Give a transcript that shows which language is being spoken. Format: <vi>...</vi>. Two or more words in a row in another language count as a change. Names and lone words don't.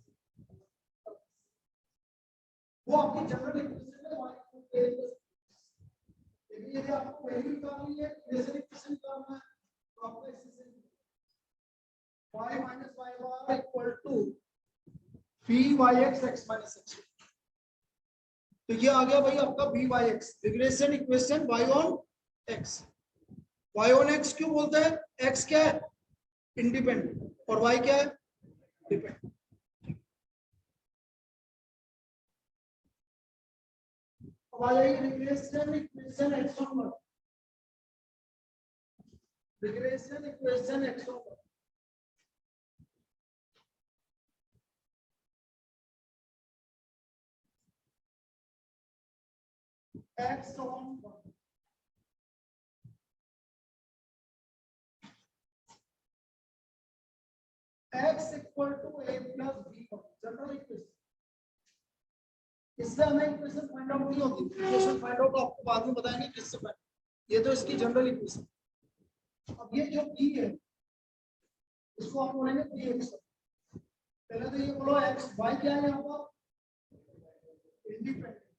<hi>वो आपकी जनरल इक्वेशन है y को</hi> <en>a plus,</en> <hi>लेकिन यदि आपको वैल्यू निकालनी है</hi> <en>equation equation</en> <hi>निकालना है तो आपको ऐसे से</hi> <en>y minus y bar equal to b by x x minus x।</en> <hi>तो ये आ गया भाई आपका</hi> <en>b by x regression equation y on x। y on x</en> <hi>क्यों बोलते हैं, x क्या है इंडिपेंडेंट और y क्या है डिपेंडेंट। अब आ जाएगी</hi> <en>regression equation x on y, regression equation x on y x on y x equal to a plus b general equation.</en> <hi>इससे हमें</hi> <en>equation find out</en> <hi>नहीं होती,</hi> <en>equation find out</en> <hi>आपको बाद में बताएंगे किससे फाइंड, ये तो इसकी</hi> <en>general equation.</en> <hi>अब ये जो b है इसको आप बोलेंगे bx। पहले तो ये बोलो x y क्या है यहाँ पर इंडिपेंडेंट।</hi>